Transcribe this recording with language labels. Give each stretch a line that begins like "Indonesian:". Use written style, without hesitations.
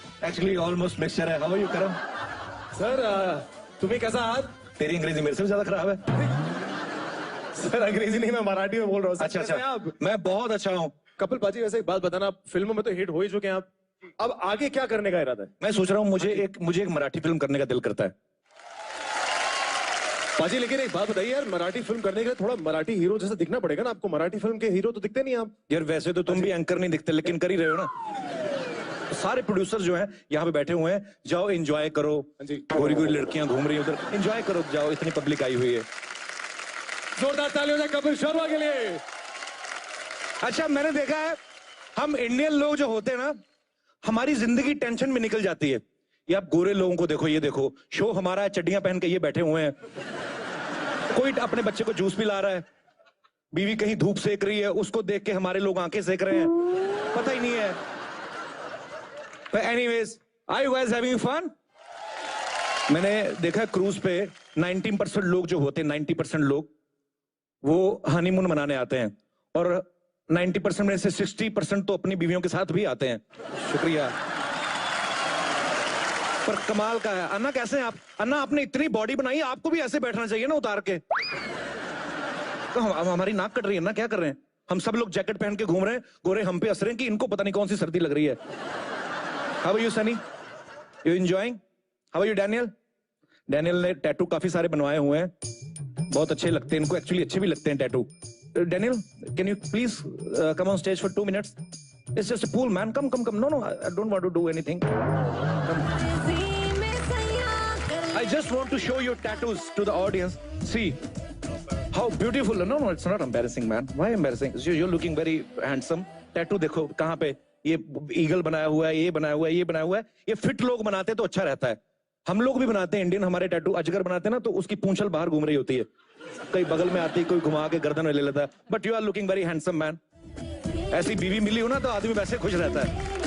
English: Actually, almost mixture है. How are you, Karam?
Hindi: Sir तुम्हें कैसा हाथ? तेरी अंग्रेजी मेरे से भी ज्यादा खराब है. सर अंग्रेजी नहीं, मैं मराठी में बोल रहा हूँ. अच्छा अच्छा. आप मैं बहुत अच्छा हूँ. कपिल पाजी, वैसे एक बात बताना, आप फिल्मों में तो हिट हो ही चुके हैं आप. अब आगे क्या करने का इरादा है? मैं सोच रहा हूँ मुझे एक मराठी फिल्म करने का दिल करता है. पाजी लेकिन एक बात बताइए यार, मराठी फिल्म करने के लिए थोड़ा मराठी हीरो जैसा दिखना पड़ेगा ना आपको. मराठी फिल्म के हीरो तो दिखते नहीं आप. यार वैसे तो तुम भी एंकर नहीं दिखते, लेकिन कर ही रहे हो ना. सारे प्रोड्यूसर जो हैं यहाँ पे बैठे हुए हैं. जाओ एंजॉय करो. गोरी गोरी लड़कियां घूम रही हैं उधर. एंजॉय करो, जाओ. इतनी पब्लिक आई हुई है. जोरदार तालियों से कपिल शर्मा के लिए. अच्छा, मैंने देखा है हम इंडियन लोग जो होते हैं ना, हमारी जिंदगी टेंशन में निकल जाती है. ये आप गोरे लोगों को देखो, ये देखो शो हमारा है, चड्डियां पहन के ये बैठे हुए हैं. कोई अपने बच्चे को जूस पिला रहा है, बीवी कहीं धूप सेक रही है, उसको देख के हमारे लोग आंखें सेक रहे हैं. पता ही नहीं है.
English: But anyways, are you guys having fun?
Hindi: मैंने देखा क्रूज पे 90% लोग जो होते हैं, 90% लोग वो हनीमून मनाने आते हैं, और 90% में से 60% तो अपनी बीवियों के साथ भी आते हैं. शुक्रिया. पर कमाल का है. अन्ना कैसे हैं आप? अन्ना, आपने इतनी बॉडी बनाई, आपको भी ऐसे बैठना चाहिए ना उतार के. तो हमारी नाक कट रही है ना, क्या कर रहे हैं? हम सब लोग जैकेट पहन के घूम रहे हैं, गोरे हम पे हंस रहे हैं कि इनको पता नहीं कौन सी सर्दी लग रही है.
English: How are you, Sunny? You enjoying? How are you, Daniel?
Hindi: Daniel ने टैटू काफी सारे बनवाए हुए हैं. बहुत अच्छे लगते हैं इनको. एक्चुअली अच्छे भी लगते हैं tattoo.
English: Daniel, can you please come on stage for 2 minutes? It's just a pool, man. Come. No, I don't want to do anything. Come. I just want to show your tattoos to the audience. See how beautiful. No, it's not embarrassing, man. Why embarrassing? You're looking very handsome.
Hindi: Tattoo देखो कहाँ पे. ये eagle बनाया हुआ है, ये बनाया हुआ है, ये बनाया हुआ है. ये फिट लोग बनाते हैं तो अच्छा रहता है. हम लोग भी बनाते हैं इंडियन. हमारे टैटू अजगर बनाते हैं ना, तो उसकी पूंछल बाहर घूम रही होती है, कहीं बगल में आती है, कोई घुमा के गर्दन में ले लेता है.
English: But you are looking very handsome, man.
Hindi: ऐसी बीवी मिली हो ना तो आदमी वैसे खुश रहता है.